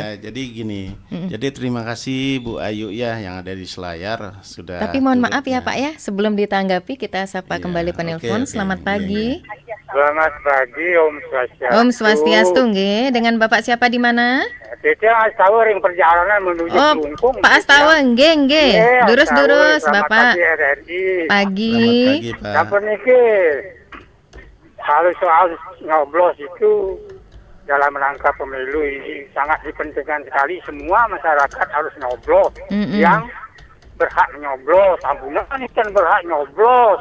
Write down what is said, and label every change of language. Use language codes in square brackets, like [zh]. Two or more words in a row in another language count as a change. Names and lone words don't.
[id] Iya, jadi gini. Jadi terima kasih Bu Ayu ya yang ada di Selayar sudah. Tapi mohon turut maaf ya Pak ya, sebelum ditanggapi kita sapa Iya, kembali penelpon. oke. Selamat pagi. Selamat pagi [ban] Om Swastiastu. Om Swastiastu nggih. [id] Dengan Bapak siapa di mana? Kita Astawa ring perjalanan menuju Oh, Kelungkung. Pak Astawa [ban] nggih nggih. [id] Iya, Durus-durus Astawa, selamat Bapak. pagi RRI. Pagi. Selamat pagi Pak. [ban] Apa niki? [id] Kalau soal nyoblos itu dalam rangka pemilu ini sangat dipentingkan sekali. Semua masyarakat harus nyoblos. Yang berhak nyoblos, ambulan kan berhak nyoblos.